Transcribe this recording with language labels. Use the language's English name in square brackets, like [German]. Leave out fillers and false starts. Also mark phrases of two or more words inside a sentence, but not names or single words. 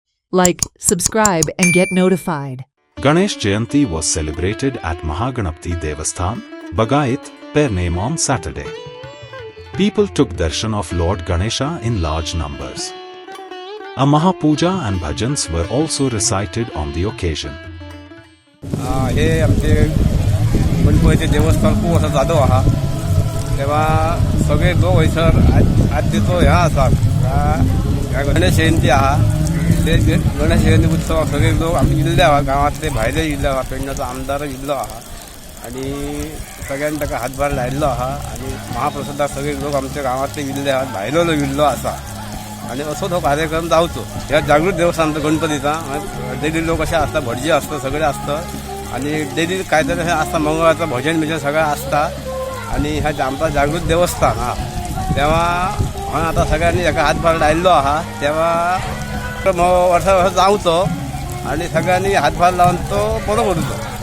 [English] like, subscribe, and get notified. Ganesh Jayanti was celebrated at Mahaganapati Devasthan, Bagait, Pername on Saturday. People took darshan of Lord Ganesha in large numbers. A Mahapuja and bhajans were also recited on the occasion. [Konkani] हे आमचे गणपतीचे देवस्थान खूप असं जादव आहा तेव्हा सगळे लोक हयसर आद्येचो ह्या आसा गणेश जयंती आहा ते गणेश जयंती उत्सवाक सगळे लोक आमचे इल्ले आहा गांवांतले भायले इल्ले आहा पेडण्याचो आमदार इल्लो आहा आणि सगळ्यांनी ताका हातभार लायिल्लो आहा आणि महाप्रसादाक सगळे लोक आमच्या गांवांतले इल्ले आहात भायलो लोक इल्लो आसा आणि असो तो कार्यक्रम जावचो ह्या जागृत देवस्थान गणपतीचा डेली लोक असे असतात भटजी असतात सगळे असतात आणि डेली काहीतरी हे असतं मंगळाचं भजन बिजन सगळं असतात आणि ह्या आमचा जागृत देवस्थान हा तेव्हा हांवें आतां सगळ्यांनी हाका हातभार लायिल्लो आहा तेव्हा वर्सा वर्सा जावचो आणि सगळ्यांनी हातभार लावून तो बरो करूचो.